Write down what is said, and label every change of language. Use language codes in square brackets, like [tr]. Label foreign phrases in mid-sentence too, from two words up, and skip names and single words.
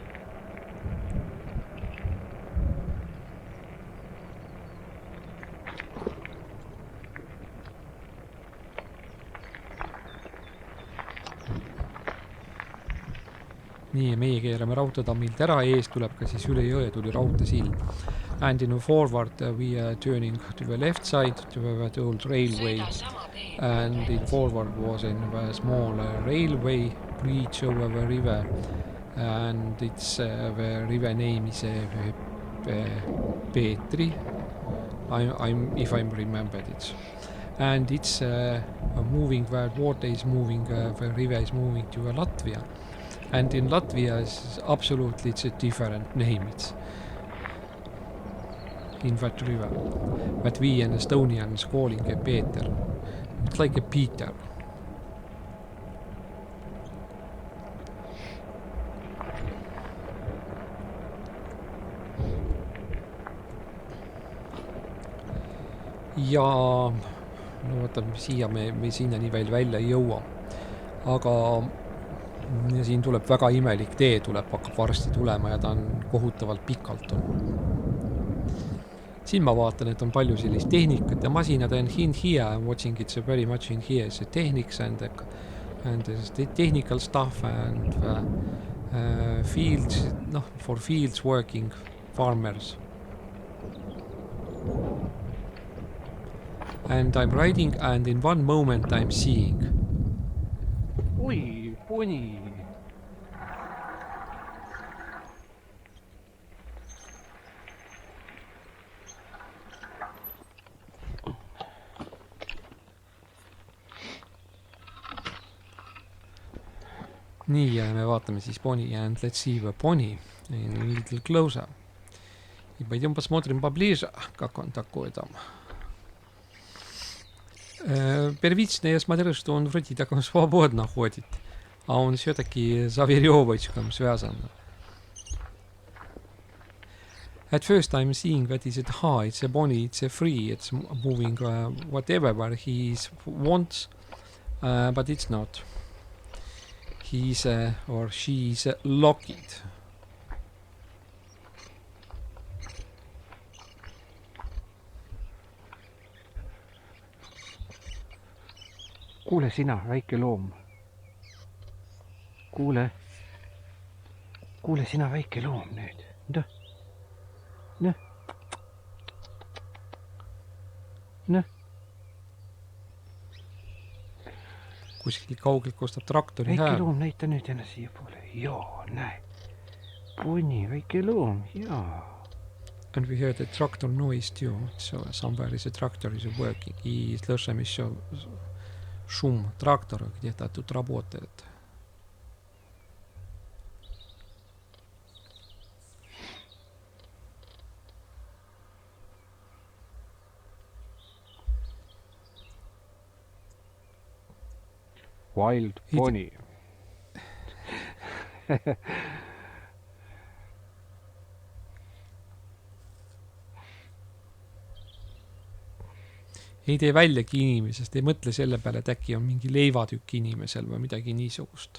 [et] Nii, meie keerame raudteetammilt ära, ees tuleb ka siis üle jõe tuli raudteesild. [en] And in forward we are turning to the left side to the old railway. And in forward was in a small railway bridge over the river. And it's the river name is Peetri, if I'm remembered it. And it's moving where water is moving, the river is moving to Latvia. And in Latvia, absolutely it's a different name. It's in that river. But we in Estonians calling it Peeter. It's like a Peter. [et] Ja no vaata, siia me sinnani veel välja ei jõua. Aga ja siin tuleb väga imelik tee, hakkab varsti tulema ja ta on kohutavalt pikalt on. Siin ma vaatan, et on palju sellist tehnikat ja masinad on [en] in here, I'm watching it so very much in here, see technics and the technical stuff and fields, for fields working farmers. And I'm riding and in one moment I'm seeing. [et] Oi, poni. Nii, ja me vaatame siis poni [en] and let's see the poni in a little closer. [ru] И пойдем посмотрим поближе, как он такой там. Первично я смотрю, что он вроде так он свободно ходит, а он все-таки за веревочком связан. [en] At first I'm seeing that is it high, it's a pony, it's a free, it's moving whatever where he wants, but it's not. He's or she's locked. [et] Kuule sina, väike loom. Kuule sina, väike loom nüüd. Noh. Kuskil kaugelt kostab traktori hääl. Väike loom, näita nüüd ennast siia poole. Joo, näe. Poni, väike loom, jaa. [en] And we heard the tractor noise too, so somewhere is a tractor is working. [ru] И слышим еще шум трактора, где-то тут работает. [en] Wild pony. [et] Ei tee väljagi inimesest, ei mõtle selle peale, et äkki on mingi leivatükk inimesel või midagi niisugust.